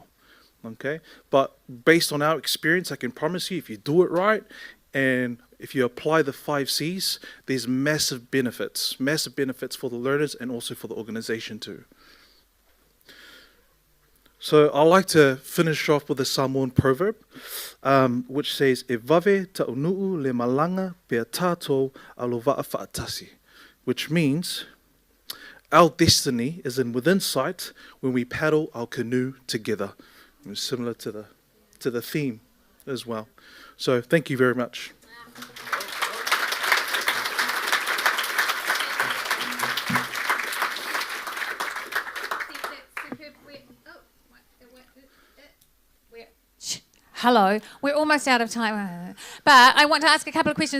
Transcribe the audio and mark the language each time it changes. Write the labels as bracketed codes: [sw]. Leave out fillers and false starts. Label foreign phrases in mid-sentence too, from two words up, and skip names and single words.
[en] Okay, but based on our experience, I can promise you, if you do it right and if you apply the 5 C's, there's massive benefits for the learners and also for the organization too. So I like to finish off with a Samoan proverb, which says, [sm] "E vave ta'unu'u le malanga pea tātou alo va'a whaatasi," [en] which means our destiny is within sight when we paddle our canoe together. Similar to the theme as well. So thank you very much. Hello, we're almost out of time, but I want to ask a couple of questions.